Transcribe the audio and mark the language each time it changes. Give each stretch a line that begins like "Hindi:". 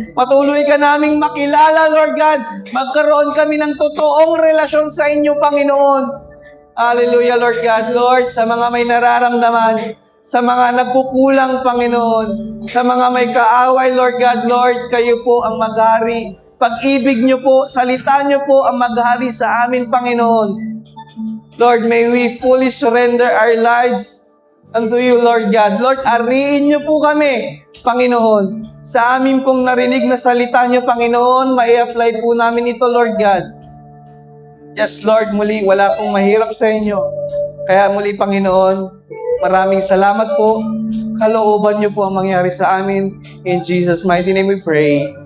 Filipino: Patuloy ka naming makilala, Lord God. Magkaroon kami ng totoong relasyon sa inyo, Panginoon. Hallelujah, Lord God. Lord, sa mga may nararamdaman, sa mga nagkukulang, Panginoon, sa mga may kaaway, Lord God, Lord, kayo po ang maghari. Pag-ibig niyo po, salita niyo po ang maghari sa amin, Panginoon.
English: Lord, may we fully surrender our lives unto you, Lord God.
Filipino: Lord, ariin niyo po kami, Panginoon. Sa amin pong narinig na salita niyo, Panginoon, mai-apply po namin ito, Lord God. Yes, Lord, muli, wala pong mahirap sa inyo. Kaya muli, Panginoon, maraming salamat po. Kalooban niyo po ang mangyari sa amin.
English: In Jesus' mighty name we pray.